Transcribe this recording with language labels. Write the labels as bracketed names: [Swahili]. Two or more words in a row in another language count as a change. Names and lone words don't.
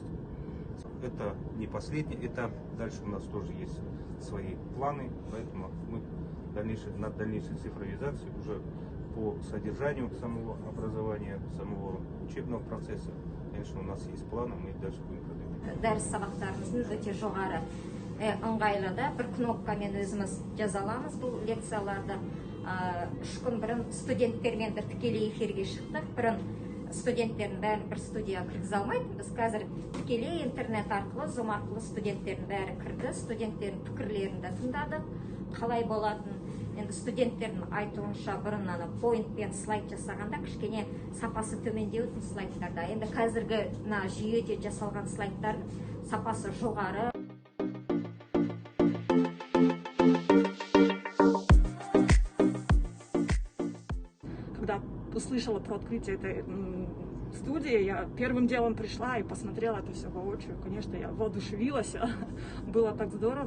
[Russian] Это не последнее, это дальше у нас тоже есть свои планы, поэтому мы над дальнейшей цифровизацией уже по содержанию самого образования, самого учебного процесса, конечно, у нас есть планы, мы их дальше будем продвигать. [Kazakh] Дәріс сабақтарымыздың өте жоғары ыңғайлыда бір кнопкамен өзіміз жаза аламыз бұл лекцияларды. 3 күн бұрын студенттермен бір тікелей эфирге шықтық. Бұрын студенттердің бәрін бір студияға кіргізе алмайтын. Біз қазір тікелей интернет арқылы, Zoom арқылы студенттердің бәрі кірді, студенттердің пікірлерін де тыңдадық, қалай болатын. Енді студенттердің айтуынша бұрын поинтпен слайд жасағанда кішкене сапасы төмендеудің слайдтарда. Енді қазіргі жүйеде жасалған слайдтардың сапасы жоғары. [Russian] Когда услышала про открытие этой студии, я первым делом пришла и посмотрела это все воочию. Конечно, я воодушевилась, было так здорово.